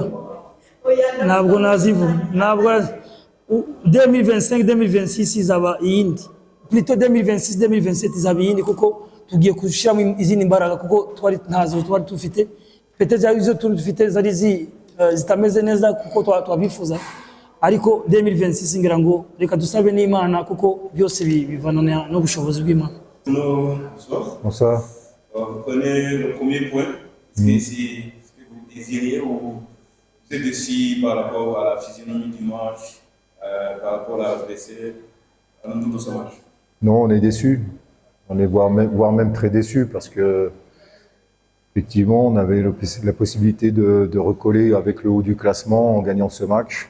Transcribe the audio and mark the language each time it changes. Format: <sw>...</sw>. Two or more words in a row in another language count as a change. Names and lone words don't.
<rw>Ntabwo nazivuga. Ntabwo 2025 2026 izaba iyindi, plutôt 2026 2027 izaba iyindi kuko tugiye kushiramo izindi mbaraga kuko ntazo twari dufite. Peut-être izo dufite zari zitameze neza kuko twabifuza, ariko 2026 ngira ngo reka dusabe n'Imana kuko byose bivana no bushobozi bw'Imana.</rw> <fr>Bonsoir. Vous connaissez le premier point, c'est ce que vous désiriez ou vous êtes déçu par rapport à la physionomie du match, par rapport à l'adversaire, à l'entour de ce match? Non, on est déçus. On est voire même très déçus parce que effectivement, on avait la possibilité de recoller avec le haut du classement en gagnant ce match.</fr>